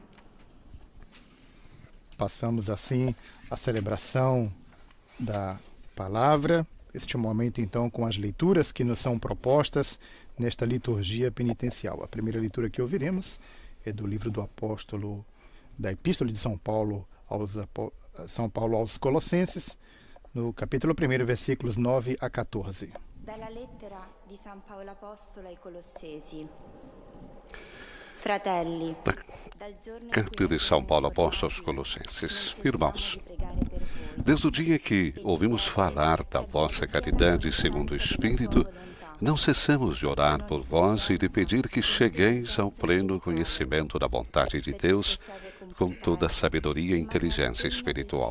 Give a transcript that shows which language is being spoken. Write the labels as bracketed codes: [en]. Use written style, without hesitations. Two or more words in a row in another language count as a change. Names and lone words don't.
[pt] Passamos assim a celebração da palavra, este momento então com as leituras que nos são propostas nesta liturgia penitencial. A primeira leitura que ouviremos é do livro do apóstolo, da Epístola de São Paulo aos Colossenses, no capítulo 1, versículos 9 a 14. [it] Dalla lettera di San Paolo Apostolo ai Colossesi. Fratelli, [pt] Carta de São Paulo Apóstolo aos Colossenses. Irmãos, desde o dia que ouvimos falar da vossa caridade segundo o Espírito, não cessamos de orar por vós e de pedir que chegueis ao pleno conhecimento da vontade de Deus com toda a sabedoria e inteligência espiritual.